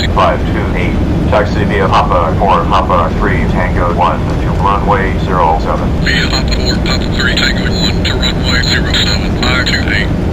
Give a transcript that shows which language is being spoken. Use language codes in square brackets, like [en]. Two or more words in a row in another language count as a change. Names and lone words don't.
[en] 528. Taxi via Papa 4 Papa 3 Tango 1 to runway 07. Via Papa 4 Papa 3 Tango 1 to runway 07. 528.